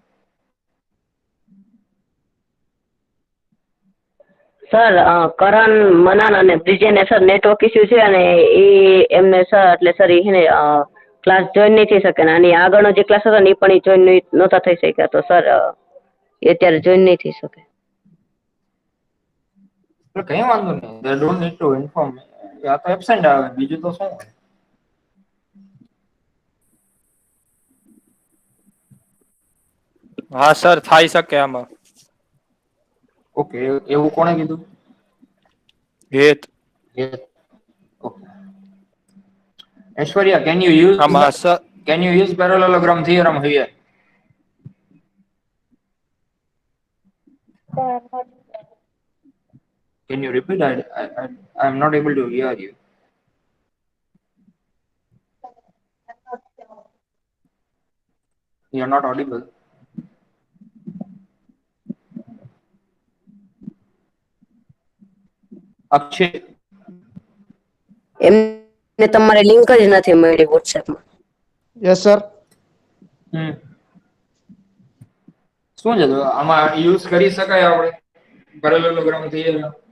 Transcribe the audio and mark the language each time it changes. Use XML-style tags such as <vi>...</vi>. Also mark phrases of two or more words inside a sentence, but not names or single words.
<gu>સર કરણ, મનાન અને બ્રિજેને સર</gu> <en>network issue</en> <gu>છે અને એ એમને સર એટલે સર એને</gu> <en>class join</en> <gu>નહીં થઈ શકે ને અને આગળનો જે ક્લાસ હતો ને એ પણ જોઈન નહોતા થઈ શક્યા, તો સર એ અત્યારે જોઈન નહીં થઈ શકે. કઈ વાંધો નહીં,</gu> <en>they don't need to inform.</en> <gu>આ તો એબ્સેન્ટ આવે, બીજું તો શું હોય? હા સર, થઈ શકે આમાં. ઓકે, એવું કોણે કીધું? હેત</gu> <en>Okay. Aishwarya,</en> <gu>આમાં સર</gu> <en>can you use parallelogram theorem here? Can you repeat? I'm not able to hear you. You're not audible.</en> <gu>અક્ષય, એમને તમારે લિંક જ નથી મળી વોટ્સએપમાં.</gu> <en>yes sir.</en> <gu>શું છે આમાં યુઝ કરી શકાય આપણે</gu> <en>parallelogram theorem?</en>